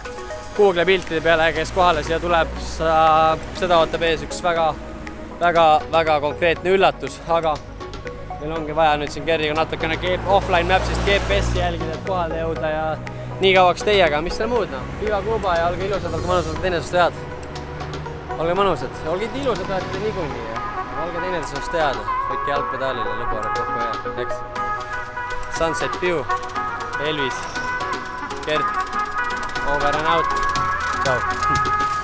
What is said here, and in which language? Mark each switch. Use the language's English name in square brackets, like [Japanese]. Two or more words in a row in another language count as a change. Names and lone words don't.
[Estonian] Google piltide peale, kes kohale siia tuleb, seda ootab ees üks väga konkreetne üllatus, aga meil ongi vaja nüüd siin Gerdiga natukene offline mapsist GPS-i jälgida, et kohale jõuda ja nii kauaks teiega, mis seal muud Viva Kuuba ja olge ilusad, olge mõnusad, teinesest head. Olge mõnusad, olge ilusad, olete niikuinii ja olge teinesest head. Võike jalgpedaalile, lõbu arv kokku ja eks. [English] Sunset View, Elvis, Gert, over and out. [Estonian] Ciao.